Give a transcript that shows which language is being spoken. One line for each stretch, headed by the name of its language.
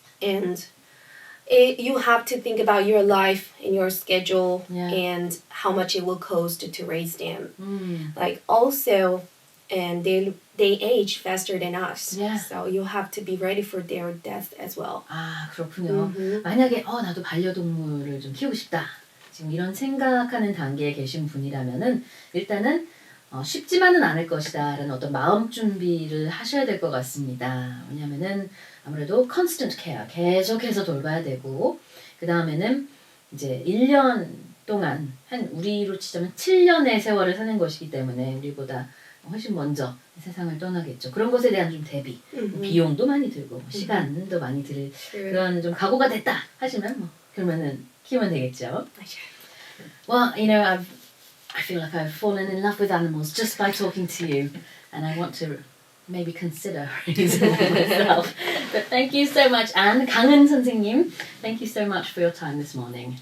English: And you have to think about your life and your schedule and how much it will cost to raise them. Like also, and they age faster than us. Yeah. So you have to be ready for their death as well.
Korean: 아, 그렇군요. 만약에 나도 반려동물을 좀 키우고 싶다. 지금 이런 생각하는 단계에 계신 분이라면은 일단은 쉽지만은 않을 것이다 라는 어떤 마음 준비를 하셔야 될 것 같습니다. 왜냐면은 아무래도 constant care, 계속해서 돌봐야 되고 그 다음에는 이제 1년 동안 한 우리로 치자면 7년의 세월을 사는 것이기 때문에 우리보다 훨씬 먼저 세상을 떠나겠죠. 그런 것에 대한 좀 대비, 비용도 많이 들고 시간도 많이 들 그런 좀 각오가 됐다 하시면 그러면은 키우면 되겠죠.
English: Well, you know, I feel like I've fallen in love with animals just by talking to you, and I want to maybe consider raising one myself. But thank you so much, Anne. 강은 선생님, thank you so much for your time this morning.